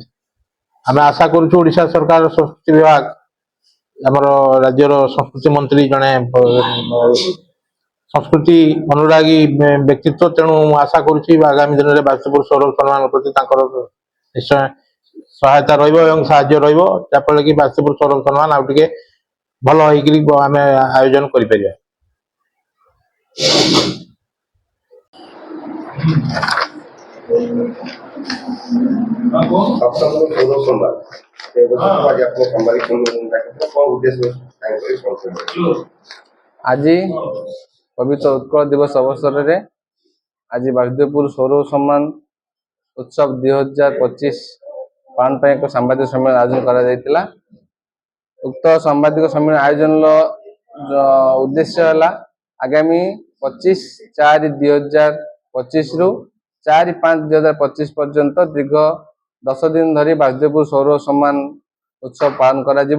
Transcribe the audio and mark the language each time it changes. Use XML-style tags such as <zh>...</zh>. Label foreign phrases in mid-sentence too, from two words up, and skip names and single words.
<or>ଆମେ ଆଶା କରୁଛୁ ଓଡ଼ିଶା ସରକାର ସଂସ୍କୃତି ବିଭାଗ ଆମର ରାଜ୍ୟର ସଂସ୍କୃତି ମନ୍ତ୍ରୀ ଜଣେ ସଂସ୍କୃତି ଅନୁରାଗୀ ବ୍ୟକ୍ତିତ୍ୱ, ତେଣୁ ମୁଁ ଆଶା କରୁଛି ଆଗାମୀ ଦିନରେ ବାସୁଦେବପୁର ସୌରଭ ସମ୍ମାନ ପ୍ରତି ତାଙ୍କର ନିଶ୍ଚୟ ସହାୟତା ରହିବ ଏବଂ ସାହାଯ୍ୟ ରହିବ, ଯାହାଫଳରେ କି ବାସୁଦେବପୁର ସୌରଭ ସମ୍ମାନ ଆଉ ଟିକେ ଭଲ ହେଇକିରି ଆମେ ଆୟୋଜନ କରିପାରିବା। ଆଜି ପବିତ୍ର ଉତ୍କଳ ଦିବସ ଅବସରରେ ଆଜି ବାସୁଦେବପୁର ସୌରଭ ସମ୍ମାନ ଉତ୍ସବ 2025 ପାଳନ ପାଇଁ ଏକ ସାମ୍ବାଦିକ ସମ୍ମିଳନୀ ଆୟୋଜନ କରାଯାଇଥିଲା। ଉକ୍ତ ସାମ୍ବାଦିକ ସମ୍ମିଳନୀ ଆୟୋଜନର ଉଦ୍ଦେଶ୍ୟ ହେଲା ଆଗାମୀ 25/4/2025 ରୁ 4/5/2025 ପର୍ଯ୍ୟନ୍ତ ଦୀର୍ଘ 10 ଦିନ ଧରି ବାସୁଦେବପୁର ସୌରଭ ସମ୍ମାନ ଉତ୍ସବ ପାଳନ କରାଯିବ।</or>